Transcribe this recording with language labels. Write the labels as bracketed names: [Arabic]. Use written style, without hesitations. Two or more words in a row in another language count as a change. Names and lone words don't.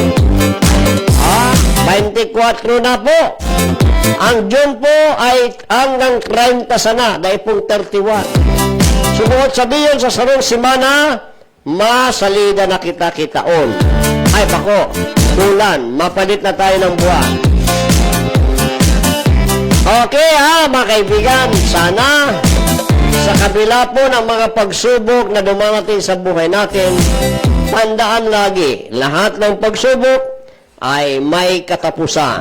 [Filipino] 24 na po. Ang June po ay hanggang 30 sana, dahil pong 31. [Bikol] Sumunod sabihin sa sarong simana, masalida na kita-kitaon. Ay bako, bulan, [Filipino] mapalit na tayo ng buwan. Okay mga kaibigan, sana sa kabila po ng mga pagsubok na dumarating sa buhay natin, tandaan lagi, lahat ng pagsubok ay may katapusan.